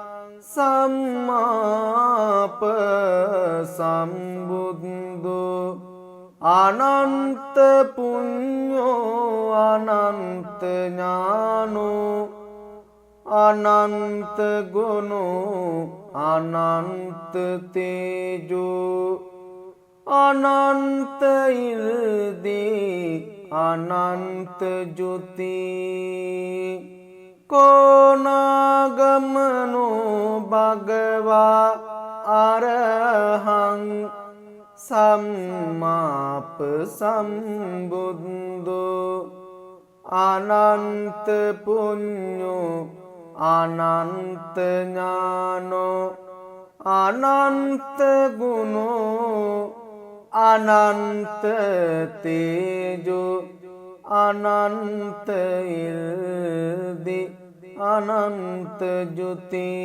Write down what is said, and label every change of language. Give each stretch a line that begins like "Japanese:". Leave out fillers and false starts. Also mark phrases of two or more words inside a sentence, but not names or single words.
Pali: සම්මාප සම්බුද්ධු අනන්ත පුඤ්ඤෝ අනන්ත ඥානෝ අනන්ත ගුණෝ අනන්ත තේජෝ අනන්ත ඉල්දී අනන්ත ජුති කෝනාගමනෝ භගවා අරහං සම්මාප සම්බුද්ධෝ අනන්ත පුඤ්ඤෝ අනන්ත ඥානෝ අනන්ත ගුණෝ අනන්ත තේජෝ අනන්ත ඉල්දි අනන්ත ජුති